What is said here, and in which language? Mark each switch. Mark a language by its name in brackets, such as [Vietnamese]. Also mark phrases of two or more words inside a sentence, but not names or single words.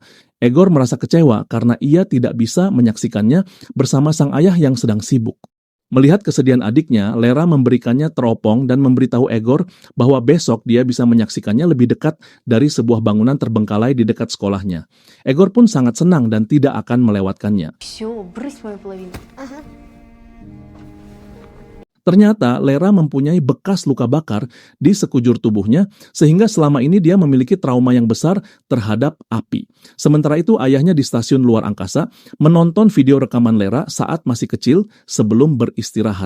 [Indonesian] Egor merasa kecewa karena ia tidak bisa menyaksikannya bersama sang ayah yang sedang sibuk. Melihat kesedihan adiknya, Lera memberikannya teropong dan memberitahu Egor bahwa besok dia bisa menyaksikannya lebih dekat dari sebuah bangunan terbengkalai di dekat sekolahnya. Egor pun sangat senang dan tidak akan melewatkannya. [Russian] Все, брысь мою половину. Ага. [Indonesian] Ternyata Lera mempunyai bekas luka bakar di sekujur tubuhnya sehingga selama ini dia memiliki trauma yang besar terhadap api. Sementara itu ayahnya di stasiun luar angkasa menonton video rekaman Lera saat masih kecil sebelum beristirahat.